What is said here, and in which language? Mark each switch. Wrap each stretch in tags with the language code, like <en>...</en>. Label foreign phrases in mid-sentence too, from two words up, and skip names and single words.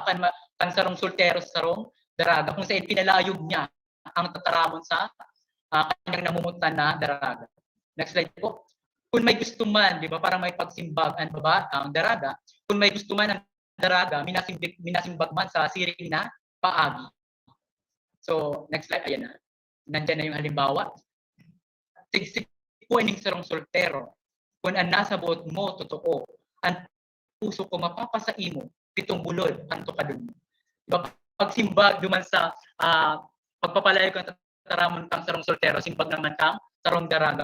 <bik>Kan sarong soltero sa sarong daraga</bik> <tl>kung saan</tl> <bik>pinalayog niya ang tataramon sa kanyang namumutan na daraga.</bik> <en>Next slide po.</en> <bik>Kung may gusto man,</bik> <tl>di ba,</tl> <bik>para may pagsimbag ang daraga, kung may gusto man ang daraga, minasimbag man sa siring na paagi.</bik> <en>So, next slide,</en> <tl>ayan na. Nandiyan na yung halimbawa.</tl> <bik>Tigsik ko ining sarong soltero, kung ang nasa buot mo, totoo, ang puso ko mapapasa imo, pitong bulod, anto ka dun.</bik> <tl>Diba?</tl> <bik>Pagsimbag duman sa pagpapalayo kang tataramon kang sarong soltero, simbag naman kang sarong daraga.</bik>